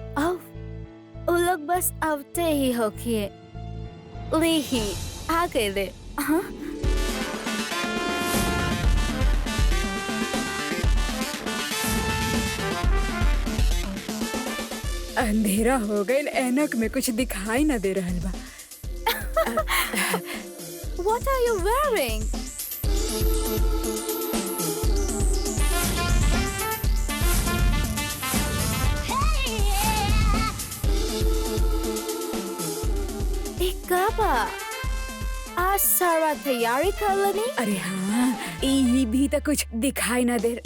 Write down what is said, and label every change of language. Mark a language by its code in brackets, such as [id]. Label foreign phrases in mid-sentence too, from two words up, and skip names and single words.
[bho] वो लोग बस आवते ही होके ले ही आ गए ले। हाँ? अंधेरा हो गए, ऐनक में कुछ दिखाई न दे रहल बा। [en] What are you wearing? [bho] काबा, आज सारा तैयारी कर लेनी? अरे हाँ, ये भी तो कुछ दिखाई ना दे।